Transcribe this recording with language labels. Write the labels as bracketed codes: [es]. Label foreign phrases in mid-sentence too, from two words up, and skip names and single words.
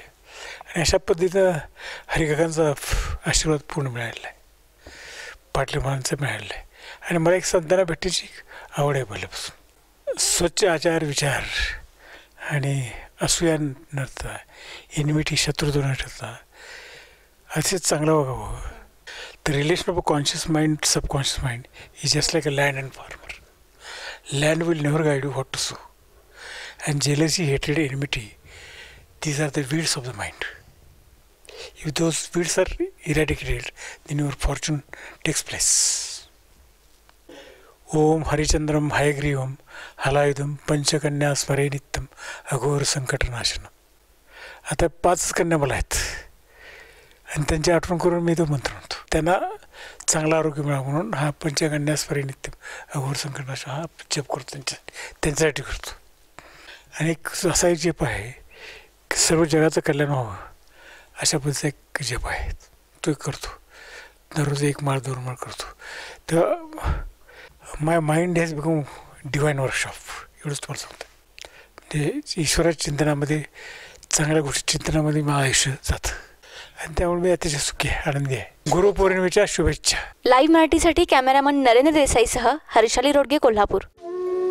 [mr] आणि अशा पद्धतीनं हरिकाकांचा आशीर्वाद पूर्ण मिळालेला आहे, पाटील महाराजांचा मिळालेला आहे. आणि मला एक संतांना भेटण्याची आवड आहे पहिल्यापासून. स्वच्छ आचार विचार आणि असूया न ठेवता, एनिमिटी शत्रुत्व न ठेवता असेच चांगलं वागावं. [en] The relation of a conscious mind, subconscious mind is just like a land and farmer. Land will never guide you what to sow. And jealousy, hatred, enmity, these are the weeds of the mind. If those weeds are eradicated, then your fortune takes place. [sa] ओम हरिचंद्रम हयग्रीवम हलायुधम पंचकन्या स्मरे नित्यम अघोर संकटनाशनम. [mr] आता 5 कन्या मला आहेत, आणि त्यांची आठवण करून मी तो मंत्र म्हणतो. त्यांना चांगलं आरोग्य मिळावं म्हणून हा [sa] पंचकन्या स्मरे नित्यम अघोर संकटनाशनम [mr] हा जप करतो, त्यांच्यासाठी करतो. आणि एक असा एक जप आहे की सर्व जगाचं कल्याण व्हावं अशा पद्धतीचा एक जप आहे, तो करतो. दररोज 1 माळ 2 माळ करतो. तर [en] my mind has become divine workshop, [mr] एवढंच तुम्हाला सांगतो. म्हणजे ईश्वराच्या चिंतनामध्ये, चांगल्या गोष्टी चिंतनामध्ये माझं आयुष्य जातं. आणि त्यामुळे मी अतिशय सुखी आहे, आनंदी आहे. गुरुपौर्णिमेच्या शुभेच्छा. लाईव्ह मराठीसाठी कॅमेरामन नरेंद्र देसाईसह हर्षाली रोडगे, कोल्हापूर.